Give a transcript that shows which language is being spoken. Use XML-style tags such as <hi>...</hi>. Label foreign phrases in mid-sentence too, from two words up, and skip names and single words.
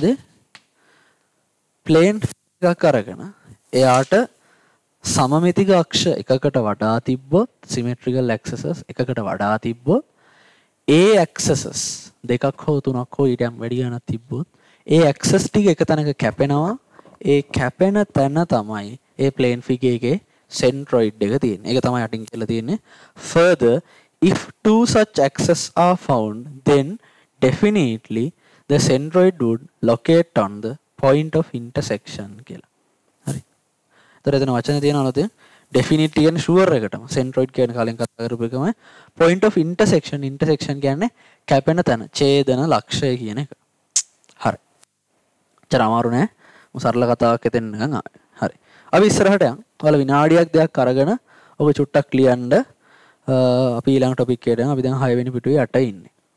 <si>ප්ලේන් එකක් අරගෙන එයාට සමමිතික අක්ෂ එකකට වඩා තිබ්බොත්</si> <en>symmetrical axes</en> <si>එකකට වඩා තිබ්බොත් ඒ ඇක්සසස් දෙකක් හෝ තුනක් හෝ ඊටම වැඩි ගණනක් තිබ්බොත් ඒ ඇක්සස් ටික එක තැනක කැපෙනවා. ඒ කැපෙන තැන තමයි ඒ</si> <en>plane figure</en> <si>එකේ centroid එක තියෙන්නේ. ඒක තමයි යටින් කියලා තියෙන්නේ.</si> <en>Further, if two such axes are found, then definitely the centroid would locate on the point of intersection කියලා.</en> <si>හරි. ඒතර එතන වචන තියෙනවලු definitely කියන්නේ sure එකටම. centroid කියන කලින් කතා කරපු එකම</si> <en>point of intersection.</en> <si>intersection කියන්නේ කැපෙන තැන, ඡේදන ලක්ෂය කියන එක. හරි. චර අමාරු නෑ. මම සරල කතාවක් හිතෙන්න නිකන් ආවේ. හරි. අපි ඉස්සරහට යන්. ඔයාලා විනාඩියක් දෙකක් අරගෙන ඔබ චුට්ටක් ලියන්න. අපි ඊළඟ ටොපික් එකට යමු. අපි දැන් 6 වෙනි පිටුවේ යට ඉන්නේ.</si>